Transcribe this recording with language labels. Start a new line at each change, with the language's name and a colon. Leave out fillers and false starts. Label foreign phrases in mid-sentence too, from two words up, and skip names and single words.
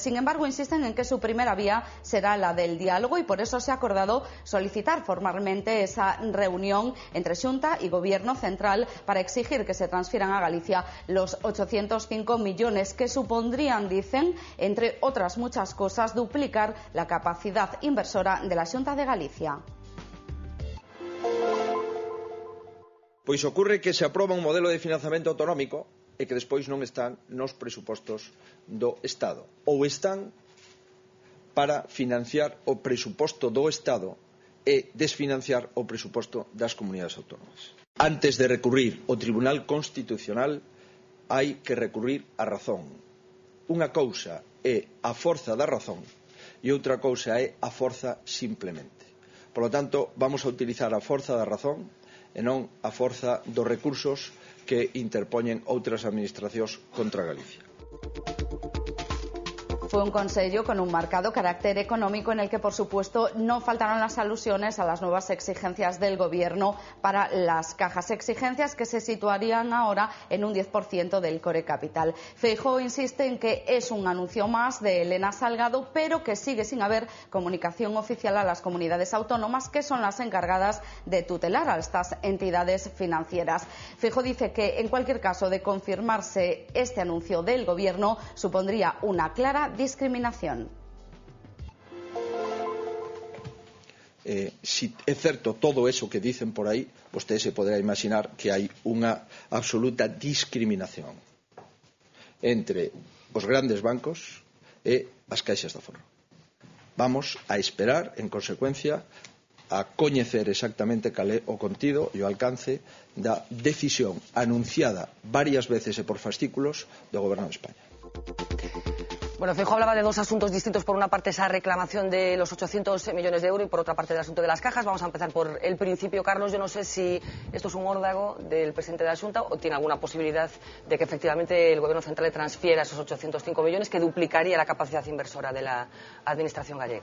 Spanish: Sin embargo, insisten en que su primera vía será la del diálogo y por eso se ha acordado solicitar formalmente esa reunión entre Xunta y Gobierno Central para exigir que se transfieran a Galicia los 805 millones que supondrían, dicen, entre otras muchas cosas, duplicar la capacidad inversora de la Xunta de Galicia.
Galician: Pois ocurre que se aproba un modelo de financiamento autonómico e que despois non están nos presupostos do Estado. Ou están para financiar o presuposto do Estado e desfinanciar o presuposto das comunidades autónomas. Antes de recurrir ao Tribunal Constitucional hai que recurrir á razón. Unha cousa é a forza da razón e outra cousa é a forza simplemente.
Spanish: Por lo tanto,
Galician: vamos a utilizar a forza da razón e non a forza dos recursos que interpoñen outras administracións contra Galicia.
Spanish: Fue un consello con un marcado carácter económico en el que, por supuesto, no faltaron las alusiones a las nuevas exigencias del Gobierno para las cajas. Exigencias que se situarían ahora en un 10% del core capital. Feijóo insiste en que es un anuncio más de Elena Salgado, pero que sigue sin haber comunicación oficial a las comunidades autónomas, que son las encargadas de tutelar a estas entidades financieras. Feijóo dice que, en cualquier caso, de confirmarse este anuncio del Gobierno, supondría una clara discriminación.
Galician: Si é certo todo eso que dicen por aí, vostede se poderá imaginar que hai unha absoluta discriminación entre os grandes bancos e as caixas de aforro. Vamos a esperar, en consecuencia, a coñecer exactamente cal é o contido e o alcance da decisión anunciada varias veces e por fascículos do Goberno de España.
Spanish: Bueno, Feijóo hablaba de dos asuntos distintos. Por una parte, esa reclamación de los 800 millones de euros y por otra parte, el asunto de las cajas. Vamos a empezar por el principio. Carlos, yo no sé si esto es un órdago del presidente de la Xunta o tiene alguna posibilidad de que efectivamente el Gobierno central le transfiera esos 805 millones, que duplicaría la capacidad inversora de la Administración gallega.